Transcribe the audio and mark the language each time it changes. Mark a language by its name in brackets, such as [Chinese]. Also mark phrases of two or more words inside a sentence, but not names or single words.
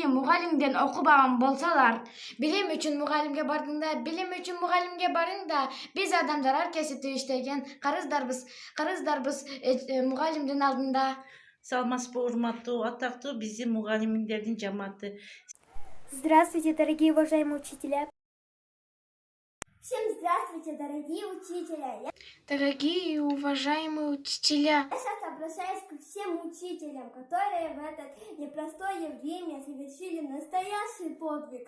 [Kyrgyz] Мугалимден окубаган болсолар. Билим үчүн мугалимге бардың да, билим үчүн мугалимге барың да. Биз адамдар ар кесипти иштеген карыздарбыз мугалимдин алдында. Саламатсызбы, урматтуу, атактуу биздин мугалимдердин жамааты. [Russian] Здравствуйте, дорогие уважаемые учителя. Всем здравствуйте, дорогие учителя. Дорогие и уважаемые учителя. Я сейчас обращаюсь к всем учителям, которые в это непростое время совершили настоящий подвиг.